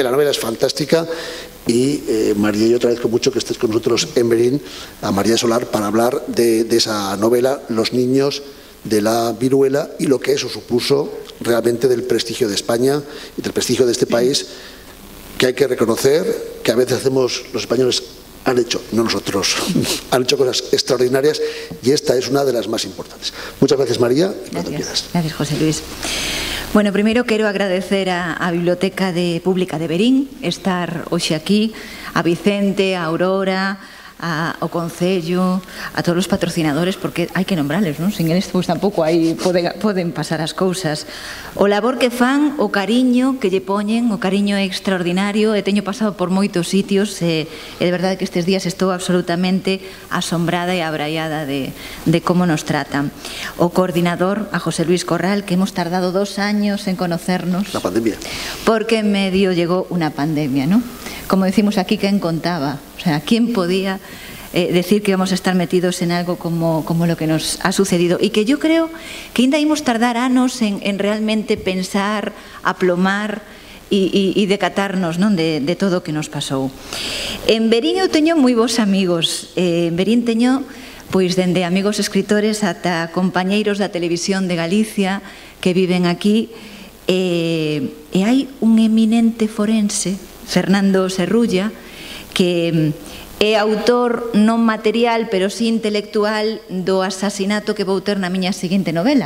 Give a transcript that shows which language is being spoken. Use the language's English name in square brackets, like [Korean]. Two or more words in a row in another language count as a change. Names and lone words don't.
[Spanish] La novela es fantástica y María, yo te agradezco mucho que estés con nosotros en Berín, a María Solar, para hablar de esa novela, Los niños de la viruela, y lo que eso supuso realmente del prestigio de España y del prestigio de este país, que hay que reconocer que a veces los españoles han hecho, no nosotros, han hecho cosas extraordinarias, y esta es una de las más importantes. Muchas gracias, María, y cuando quieras. Gracias, José Luis. [Galician] Bueno, primeiro quero agradecer a Biblioteca Pública de Berín estar hoxe aquí, a Vicente, a Aurora, ao Concello, a todos os patrocinadores, porque hai que nombrarles, non? Sin eles pues, tampouco poden pasar as cousas. O labor que fan, o cariño que lle poñen, o cariño é extraordinario, e teño pasado por moitos sitios, e de verdade que estes días estou absolutamente asombrada e abraiada de como nos tratan. O coordinador, [Spanish] a José Luis Corral, que hemos tardado 2 años en conocernos. La pandemia. Porque en medio llegó una pandemia, ¿no? Como decimos aquí, ¿quién contaba? O sea, ¿quién podía decir que vamos a estar metidos en algo como lo que nos ha sucedido? Y que yo creo que [Galician] ainda imos tardar anos en realmente pensar, aplomar e decatarnos, non, de todo o que nos pasou. En Berín eu teño moi bons amigos. En Berín teño, pois, dende amigos escritores ata compañeiros da Televisión de Galicia que viven aquí, e hai un eminente forense, Fernando Serrulla, que É autor non material, pero sí intelectual, do asasinato que vou ter na miña seguinte novela.